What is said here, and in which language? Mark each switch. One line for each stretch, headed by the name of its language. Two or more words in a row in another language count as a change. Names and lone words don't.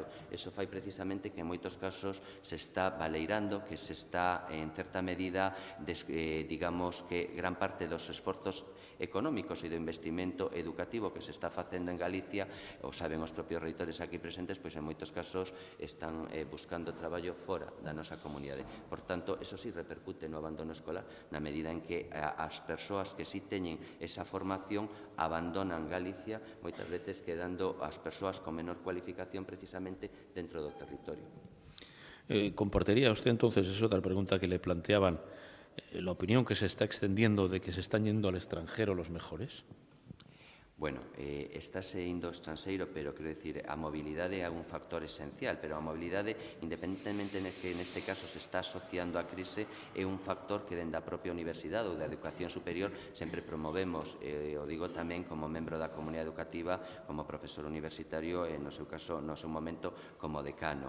Galician: Eso fai precisamente que en moitos casos se está baleirando, que se está en certa medida, digamos que gran parte dos esforzos económicos e do investimento educativo que se está facendo en Galicia, o saben os propios reitores aquí presentes, pois en moitos casos están buscando traballo fora da nosa comunidade. Por tanto, eso sí repercute no abandono escolar, na medida en que as persoas que sí teñen esa formación abandonan Galicia, moitas veces quedando as persoas con menor cualificación precisamente dentro do territorio.
Spanish: ¿Compartiría usted entonces, es otra pregunta que le planteaban, la opinión que se está extendiendo de que se están yendo al extranjero los mejores?
Galician: Bueno, estáse indo ao estranxeiro, pero quero dicir, a mobilidade é un factor esencial, pero a mobilidade, independentemente de que neste caso se está asociando á crise, é un factor que dende a propia universidade ou da educación superior sempre promovemos, o digo tamén como membro da comunidade educativa, como profesor universitario e no seu caso, no seu momento, como decano.